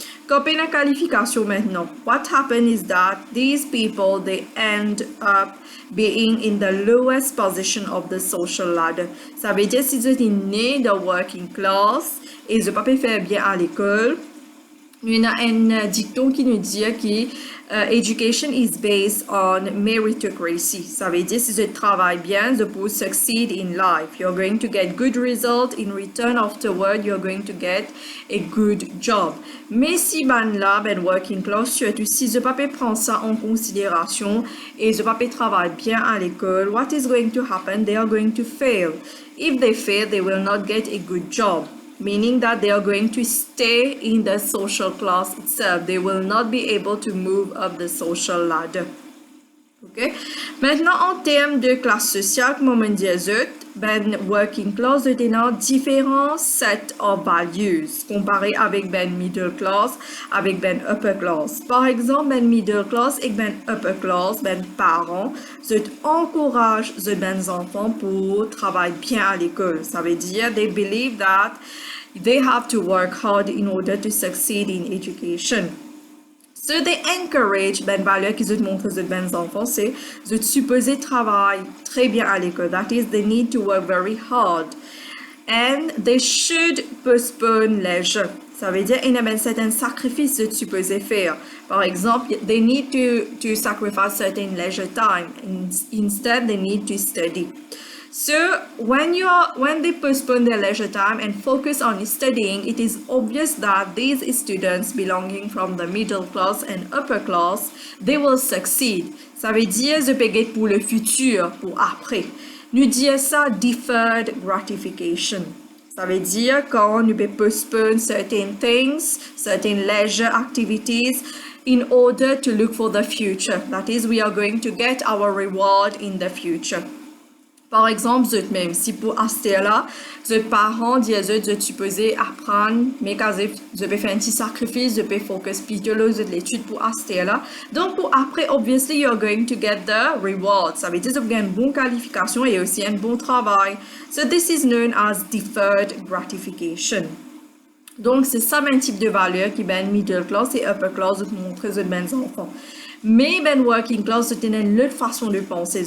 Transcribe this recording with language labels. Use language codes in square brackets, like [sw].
[fr] Quand on a une qualification maintenant, [en] what happens is that these people, they end up being in the lowest position of the social ladder. [fr] Ça veut dire si vous êtes né dans working class et vous ne pouvez pas faire bien à l'école, il y a un dicton qui nous dit que [en] education is based on meritocracy. [fr] Ça veut dire si vous travaillez bien, vous pouvez [en] succeed in life. You're going to get good results. In return afterward, you're going to get a good job. [fr] Mais si là, working class, surtout si vous ne pouvez pas prendre ça en considération et vous ne pouvez pas travailler bien à l'école, [en] what is going to happen? They are going to fail. If they fail, they will not get a good job. Meaning that they are going to stay in the social class itself. They will not be able to move up the social ladder. Okay? [fr] Maintenant, en termes de classe sociale, comme on dit, ben working class, il y a différents [en] sets of values [fr] comparé avec ben middle class, avec ben upper class. Par exemple, ben middle class et ben upper class, ben parents, ils encouragent ben enfants pour travailler bien à l'école. Ça veut dire, [en] they believe that they have to work hard in order to succeed in education. So they encourage [fr] ben valeur qu'ils ont montré aux ben enfants, c'est de supposer travailler très bien à l'école. [en] That is, they need to work very hard. And they should postpone leisure. [fr] Ça veut dire qu'il y a ben certains sacrifices de supposer faire. Par exemple, [en] they need to sacrifice certain leisure time. Instead, they need to study. So when they postpone their leisure time and focus on studying, it is obvious that these students belonging from the middle class and upper class, they will succeed. [fr] Ça veut dire je paye pour le futur, pour après. Nous disons ça deferred gratification. Ça veut dire quand nous [en] postpone certain things, certain leisure activities in order to look for the future. That is, we are going to get our reward in the future. [fr] Par exemple, vous êtes même, si pour acheter là, vous êtes parents, vous êtes supposé apprendre, mais quand vous avez fait un petit sacrifice, vous avez focus plutôt sur l'étude pour acheter là. Donc, pour après, [en] obviously, you're going to get the reward. [fr] Ça veut dire que vous avez une bonne qualification et aussi un bon travail. [en] So, this is known as deferred gratification. [fr] Donc, c'est ça, un type de valeur qui est middle class et upper class, vous montrez aux ben enfants. Mais ben working class, c'est une autre façon de penser.